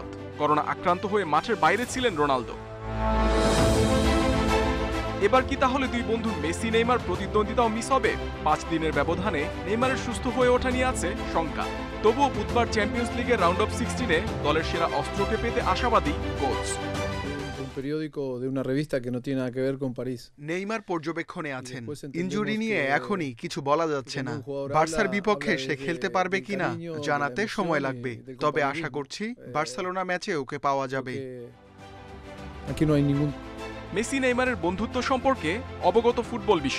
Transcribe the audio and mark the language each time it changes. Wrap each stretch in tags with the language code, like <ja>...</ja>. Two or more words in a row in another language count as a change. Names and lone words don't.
<bn>করোনা আক্রান্ত হয়ে মাঠের বাইরে ছিলেন রোনালদো। এবার কি তাহলে দুই বন্ধু মেসি নেইমার প্রতিদ্বন্দ্বিতাও মিস হবে? 5 দিনের ব্যবধানে নেইমারের সুস্থ হয়ে ওঠা নিয়ে আছে শঙ্কা। তবুও বুধবার চ্যাম্পিয়ন্স লিগের</bn> <en>round of</en> <bn>16-এ দলের সেরা অস্ত্রকে পেতে আশাবাদী কোচ।</bn> <es>periódico de una revista que no tiene nada que ver con París.</es> <bn>নেইমার পর্যবেক্ষণে আছেন। ইনজুরি নিয়ে এখনই কিছু বলা যাচ্ছে না। বার্সার বিপক্ষে সে খেলতে পারবে কিনা জানাতে সময় লাগবে, তবে আশা করছি বার্সেলোনা ম্যাচে ওকে পাওয়া যাবে। মেসি নেইমারের বন্ধুত্ব সম্পর্কে অবগত ফুটবল বিশ্ব।</bn>